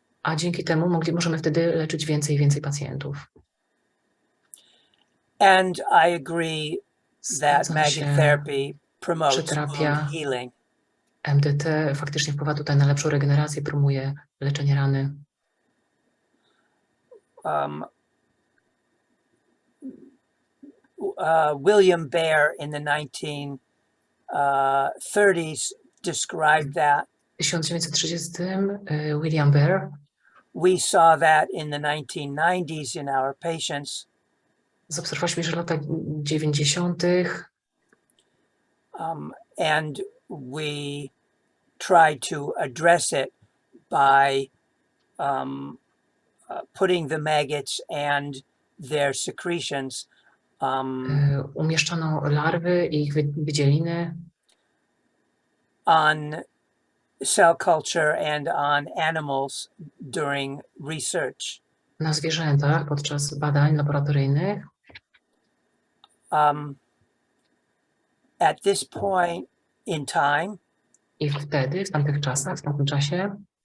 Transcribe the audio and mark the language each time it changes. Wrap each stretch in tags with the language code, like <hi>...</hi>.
<pl>A dzięki temu możemy wtedy leczyć więcej i więcej pacjentów.</pl> <en>And I agree that maggot therapy promotes wound healing.</en> <pl>MDT faktycznie wpływa tutaj na lepszą regenerację, promuje leczenie rany.</pl> <en>William Baer in the 1930s described that.</en> <pl>W 1930 William Baer.</pl> <en>We saw that in the 1990s in our patients.</en> <pl>Zaobserwowaliśmy, że w latach 90.</pl> <en>And we tried to address it by putting the maggots and their secretions</en> <pl>umieszczano larwy i ich wydzieliny</pl> <en>on cell culture and on animals during research.</en> <pl>Na zwierzętach podczas badań laboratoryjnych.</pl> <en>At this point in time,</en> <pl>i wtedy, w tamtych czasach, w tamtym czasie,</pl>